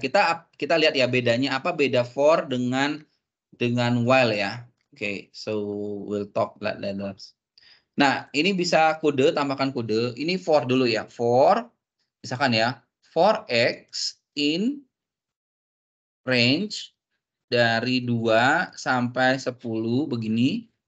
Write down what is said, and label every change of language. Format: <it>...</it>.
<id>Kita lihat ya bedanya apa beda for dengan while ya.</id> <en>Oke, so we'll talk that later.</en> <id>Nah, ini bisa kode, tambahkan kode. Ini for dulu ya. For, misalkan ya, for X in range dari 2 sampai 10 begini.</id>